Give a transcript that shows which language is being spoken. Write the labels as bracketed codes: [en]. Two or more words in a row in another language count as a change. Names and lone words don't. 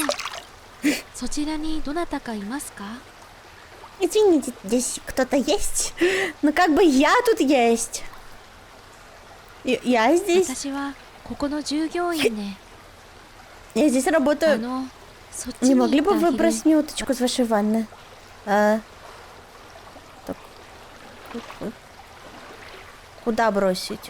[ja] そちらにどなたかいますか？ [ru] Извините, здесь кто-то есть? Ну как бы я тут есть. Я здесь. [ja] 私はここの従業員で、 [ru] Я здесь [ja] あ [ru] работаю. [ja] の、そっち [ru] Не [ja] に [ru] могли [ja] 行って [ru] бы [ja] あ [ru] вы [ja] げる [ru] бросить мне уточку из вашей ванны? Так. Куда бросить?